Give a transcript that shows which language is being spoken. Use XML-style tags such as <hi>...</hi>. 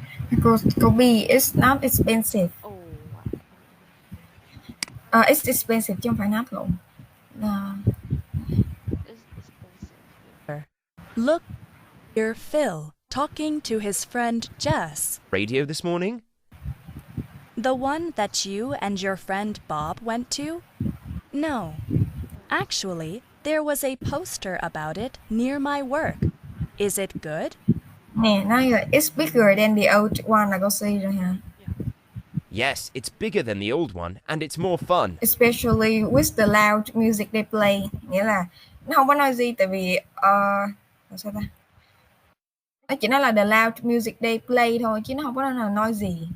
<en>Because B is not expensive. Oh. It's expensive</en> <vi>chứ không phải not lộn.</vi> <en>It's expensive. Look, hear Phil talking to his friend Jess. Radio this morning? The one that you and your friend Bob went to? No. Actually, there was a poster about it near my work. Is it good?</en> <vi>Nè, nói rồi,</vi> <en>it's bigger than the old one</en> <vi>là câu C rồi hả?</vi> <en>Yes, it's bigger than the old one, and it's more fun. Especially with the loud music they play.</en> <vi>Nghĩa là nó không có nói gì tại vì sao ta? Nó chỉ nói là</vi> <en>the loud music they play</en> <vi>thôi chứ nó không có nói gì.</vi>